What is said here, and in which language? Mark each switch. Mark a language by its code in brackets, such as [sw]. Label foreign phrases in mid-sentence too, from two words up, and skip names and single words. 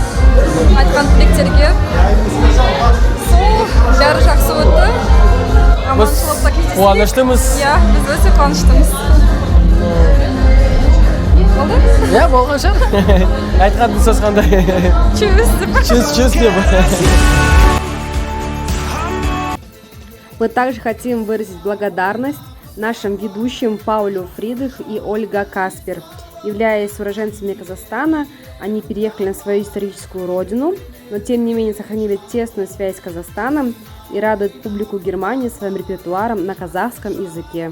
[kk] Айтқан тілектерге. Сол, бәрі жақсы өтті. Аманшылықта кездестік. Қуаныштымыз. Иә, біз өте қуаныштымыз. Болды? Иә, болған шығар. Айтқан сөз қандай? Чүз деп. [ru] Мы также хотим выразить благодарность нашим ведущим Паулю Фридрих и Ольга Каспер. Являясь уроженцами Казахстана, они переехали на свою историческую родину, но тем не менее сохранили тесную связь с Казахстаном и радуют публику Германии своим репертуаром на казахском языке.